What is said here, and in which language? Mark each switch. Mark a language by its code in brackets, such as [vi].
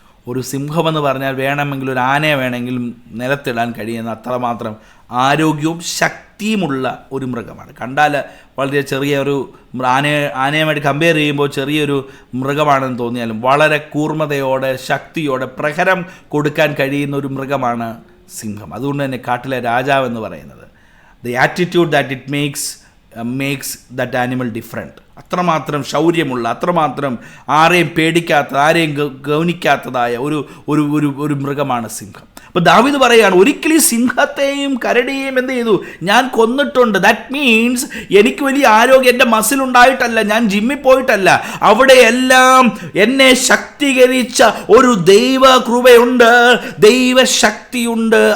[ml] ഒരു സിംഹമെന്ന് പറഞ്ഞാൽ വേണമെങ്കിൽ ഒരു ആനയെ വേണമെങ്കിലും നിലത്തിടാൻ കഴിയുന്ന അത്രമാത്രം ആരോഗ്യവും ശക്തിയുമുള്ള ഒരു മൃഗമാണ്. കണ്ടാൽ വളരെ ചെറിയ ഒരു ആനയുമായിട്ട് കമ്പയർ ചെയ്യുമ്പോൾ ചെറിയൊരു മൃഗമാണെന്ന് തോന്നിയാലും വളരെ കൂർമ്മതയോടെ ശക്തിയോടെ പ്രഹരം കൊടുക്കാൻ കഴിയുന്ന ഒരു മൃഗമാണ് സിംഹം. അതുകൊണ്ട് തന്നെ കാട്ടിലെ രാജാവ് എന്ന് പറയുന്നത്, [en] the attitude that it makes that animal different. [ml] അത്രമാത്രം ശൗര്യമുള്ള, അത്രമാത്രം ആരെയും പേടിക്കാത്ത, ആരെയും ഗൗനിക്കാത്തതായ ഒരു മൃഗമാണ് സിംഹം. അപ്പോൾ ദാവീദ് പറയുകയാണ്, ഒരിക്കലും സിംഹത്തെയും കരടിയെയും എന്ത് ചെയ്തു? ഞാൻ കൊന്നിട്ടുണ്ട്. [en] that means [ml] എനിക്ക് വലിയ ആരോഗ്യം, എൻ്റെ മസിൽ ഉണ്ടായിട്ടല്ല, ഞാൻ ജിമ്മിൽ പോയിട്ടല്ല, അവിടെയെല്ലാം എന്നെ ശക്തീകരിച്ച ഒരു ദൈവ കൃപയുണ്ട്, ദൈവശക്തിയുണ്ട്.